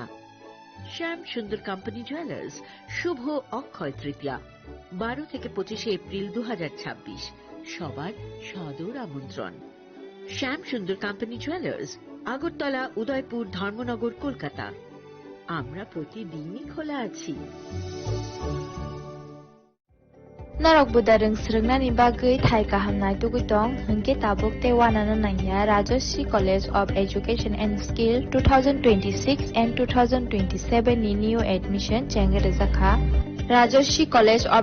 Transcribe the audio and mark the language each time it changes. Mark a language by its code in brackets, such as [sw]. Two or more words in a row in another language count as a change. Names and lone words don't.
[bn] শ্যাম সুন্দর কোম্পানি জুয়েলার্স, শুভ অক্ষয় তৃতীয়া, 12 থেকে 25 এপ্রিল 2026। সবার সদর আমন্ত্রণ। শ্যাম সুন্দর কোম্পানি জুয়েলার্স, আগরতলা, উদয়পুর, ধর্মনগর, কলকাতা। আমরা প্রতিদিনই খোলা আছি। [trp] Narok budareng srengna ni bagui thai kahamnai tugutong hingke tabuk te wanana nanya Rajoshi College of Education and Skill 2026 and 2027 ni [en] new admission [trp] chengere zakha Rajoshi College of